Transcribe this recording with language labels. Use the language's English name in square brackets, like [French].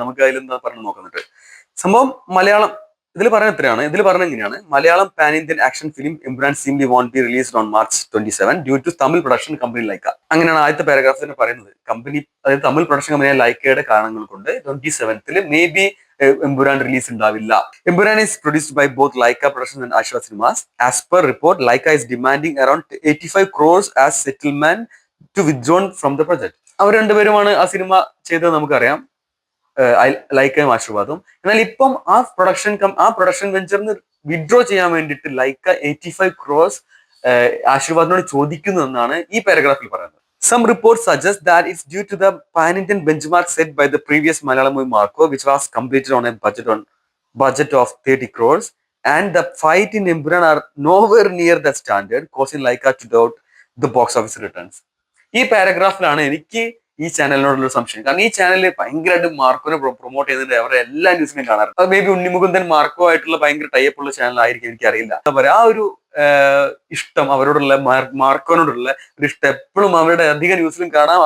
[Malayalam] നമുക്ക് അതിലെന്താ പറഞ്ഞു നോക്കുന്നുണ്ട്. സംഭവം മലയാളം ഇതിൽ പറഞ്ഞ എത്രയാണ്, ഇതിൽ പറഞ്ഞ എങ്ങനെയാണ്: [English] Malayalam pan Indian action film Empuraan simply won't be released on March 27 due to Tamil production company Lyca. [Malayalam] അങ്ങനെയാണ് ആദ്യത്തെ പാരഗ്രാഫ് തന്നെ പറയുന്നത്. കമ്പനി, അതായത് തമിഴ് പ്രൊഡക്ഷൻ കമ്പനിയായ ലൈക്കയുടെ കാരണങ്ങൾ കൊണ്ട് 27th may be Empuraan release ഉണ്ടാവില്ല. [English] Empuraan is produced by both Laika Productions and Ashwa Cinemas. As per report, Laika is demanding around 85 crores as settlement to withdrawn from the project. [Malayalam] അവർ രണ്ടുപേരുമാണ് ആ cinema ചെയ്തത്, നമുക്കറിയാം, ലൈക്കയും ആശീർവാദും. എന്നാൽ ഇപ്പം ആ പ്രൊഡക്ഷൻ വെഞ്ചറിന് വിഡ്രോ ചെയ്യാൻ വേണ്ടിയിട്ട് Lyca 85 crores ആശീർവാദിനോട് ചോദിക്കുന്നു എന്നാണ് ഈ പാരഗ്രാഫിൽ പറയുന്നത്. [English] Some reports suggest that it's due to the pan-Indian benchmark set by the previous Malayalam movie Marco, which was completed on a budget of 30 crores, and the fight in Emparan are nowhere near that standard, causing Laika to doubt the box office returns. [Malayalam] ഈ പാരഗ്രാഫിലാണ് എനിക്ക് ഈ ചാനലിനോടുള്ള സംശയം. കാരണം ഈ ചാനലിൽ ഭയങ്കരമായിട്ട് മാർക്കോനെ promote ചെയ്തിട്ട് അവരുടെ എല്ലാ ന്യൂസിനെയും കാണാറുണ്ട്. അത് മേ ബി ഉണ്ണിമുകുന്ദൻ മാർക്കോ ആയിട്ടുള്ള ഭയങ്കര ടൈപ്പ് ഉള്ള ചാനലായിരിക്കും, എനിക്കറിയില്ല. എന്താ പറയാ, ആ ഒരു ഇഷ്ടം അവരോടുള്ള, മാർക്കോനോടുള്ള ഒരു ഇഷ്ടം എപ്പോഴും അവരുടെ അധിക ന്യൂസിലും കാണാം.